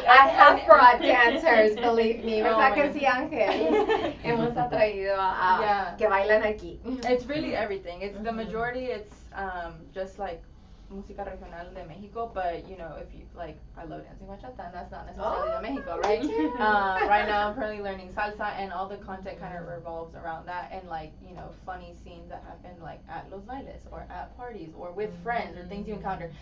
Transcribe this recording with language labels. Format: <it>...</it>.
<en>I have brought dancers, believe me. Oh,</en> <es>¿Verdad que sí, Ángel? Hemos atraído a que bailan aquí.</es> <en>It's really everything. It's the majority. It's just like</en> <es>música regional de Mexico,</es> <en>but you know, if you like, I love dancing bachata, and that's not necessarily</en> <es>de Mexico,</es> <en>right? Right now I'm currently learning salsa, and all the content kind of revolves around that, and like, you know, funny scenes that happen like at los bailes or at parties or with friends or things you encounter.</en>